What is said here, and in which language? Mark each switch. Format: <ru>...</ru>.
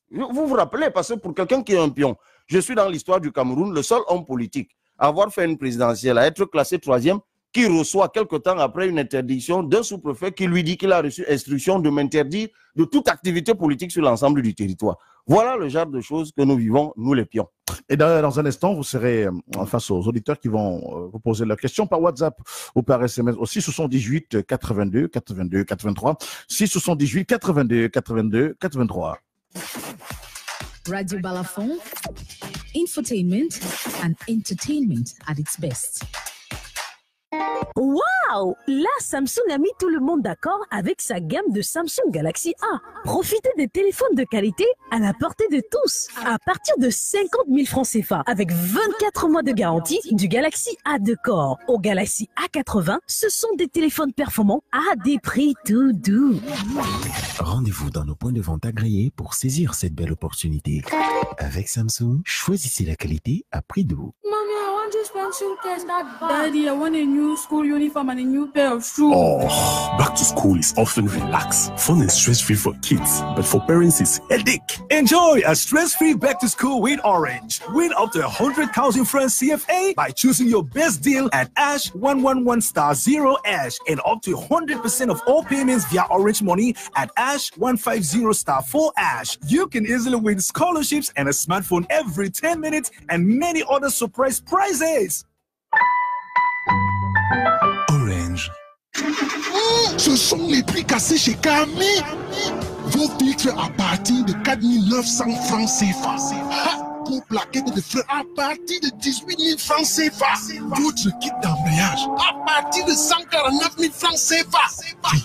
<fr>Vous vous rappelez, parce que pour quelqu'un qui est un pion, je suis dans l'histoire du Cameroun, le seul homme politique à avoir fait une présidentielle, à être classé 3e, qui reçoit quelque temps après une interdiction d'un sous-préfet qui lui dit qu'il a reçu instruction de m'interdire de toute activité politique sur l'ensemble du territoire. Voilà le genre de choses que nous vivons, nous les pions. Et dans un instant, vous serez face aux auditeurs qui vont vous poser leurs questions par WhatsApp ou par SMS au 678 82 82 83. 678 82 82 83.</fr> <en>Radio Balafon, infotainment and entertainment at its best. Waouh!</en> <fr>Là, Samsung a mis tout le monde d'accord avec sa gamme de Samsung Galaxy A. Profitez des téléphones de qualité à la portée de tous. À partir de 50 000 francs CFA, avec 24 mois de garantie du Galaxy A2 Core au Galaxy A80, ce sont des téléphones performants à des prix tout doux. Rendez-vous dans nos points de vente agréés pour saisir cette belle opportunité. Avec Samsung, choisissez la qualité à prix doux.</fr> <en>Daddy, I want a new school uniform and a new pair of shoes. Oh, back to school is often relaxed, fun and stress-free for kids, but for parents it's headache. Enjoy a stress-free back to school with Orange. Win up to 100,000 francs CFA by choosing your best deal at Ash 111*0 Ash and up to 100% of all payments via Orange Money at Ash 150*4 Ash. You can easily win scholarships and a smartphone every 10 minutes and many other surprise prizes. Orange.</en> <fr>Ce sont les prix cassés chez Camille. Vos filtres à partir de 4 900 francs CFA. Pour plaquettes de freins à partir de 18 000 francs CFA. Votre kit d'embrayage à partir de 149 000 francs CFA.</fr>